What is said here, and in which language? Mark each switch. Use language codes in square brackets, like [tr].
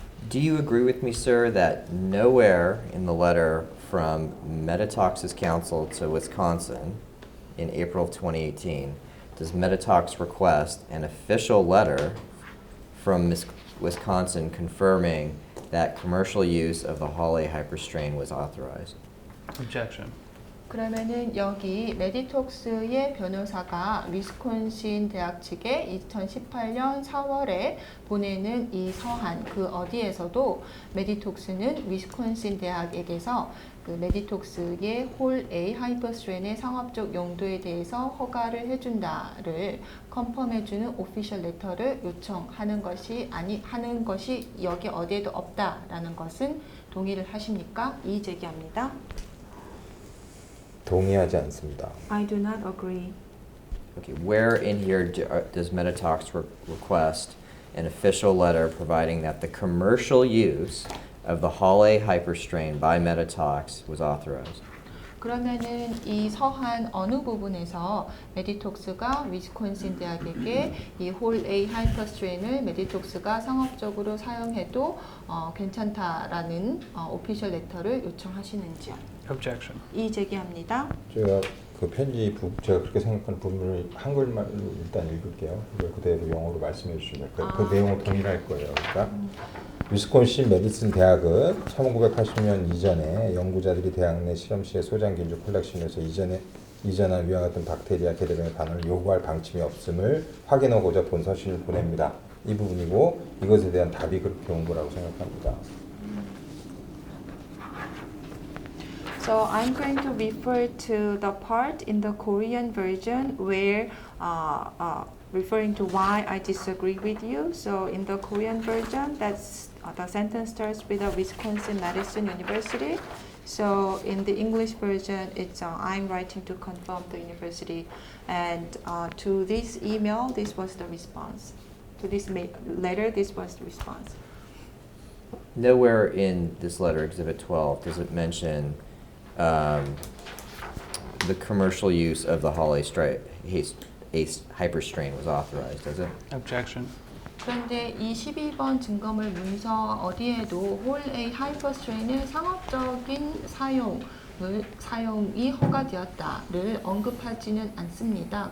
[en] Do you agree with me, sir, that nowhere in the letter from Meditox's counsel to Wisconsin in April of 2018 does Meditox request an official letter from Wisconsin confirming that commercial use of the Hall A hyperstrain was authorized? Objection. [ko] 그러면은 여기 메디톡스의 변호사가 위스콘신 대학 측에 2018년 4월에 보내는 이 서한 그 어디에서도 메디톡스는 위스콘신 대학에게서 그 메디톡스의 홀 A 하이퍼스트레인의 상업적 용도에 대해서 허가를 해준다를 컨펌해주는 오피셜 레터를 요청하는 것이 하는 것이 여기 어디에도 없다라는 것은 동의를 하십니까? 이의 제기합니다. 동의하지 않습니다. [en] I do not agree. Okay, where in here does Meditox request an official letter providing that the commercial use of the Hall A hyperstrain by Meditox was authorized? [ko] 그러면은 이 서한 어느 부분에서 메디톡스가 위스콘신 대학에게 이 홀 A 하이퍼스트레인을 메디톡스가 상업적으로 사용해도 괜찮다라는 오피셜 레터를 요청하시는지요? [en] Objection. [ko] 이의 제기합니다. 제가 그 편지 제가 그렇게 생각하는 부분을 한글말로 일단 읽을게요. 이걸 그대로 영어로 말씀해 주시면 그 내용은 동일할 거예요. 그러니까 위스콘신 메디슨 대학은 1980년 이전에 연구자들이 대학 내 실험실의 소장 균주 컬렉션에서 이전한 위와 같은 박테리아 개대령의 반응을 요구할 방침이 없음을 확인하고자 본 서신을 보냅니다. 이 부분이고 이것에 대한 답이 그렇게 온 거라고 생각합니다. [en] So I'm going to refer to the part in the Korean version where referring to why I disagree with you. So in the Korean version, that's the sentence starts with a Wisconsin Madison University. So in the English version, it's I'm writing to confirm the university, and to this email, this was the response. To this letter, this was the response. Nowhere in this letter, Exhibit 12, does it mention the commercial use of the Hall ACE hyperstrain was authorized, does it? Objection. [ko] 그런데 이 12번 증거물 문서 어디에도 홀 A 하이퍼스트레인의 상업적인 사용이 허가되었다를 언급하지는 않습니다.